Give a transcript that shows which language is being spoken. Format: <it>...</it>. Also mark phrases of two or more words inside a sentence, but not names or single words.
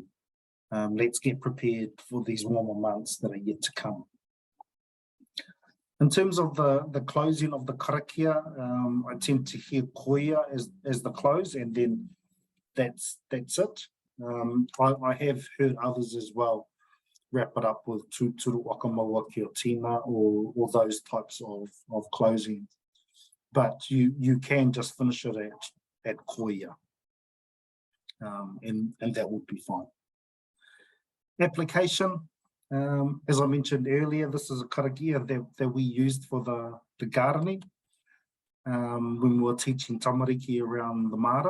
<en>Let's get prepared for these warmer months that are yet to come. In terms of the closing of the karakia, I tend to hear koia as the close, and then that's it. I have heard others as well wrap it up with</en> <mi>tūturu wakamaua ki o tīna</mi> <en>or those types of closing. But you can just finish it at koia, and that would be fine. Application, as I mentioned earlier, this is a karakia that we used for the gardening when we were teaching tamariki around the mara.</en>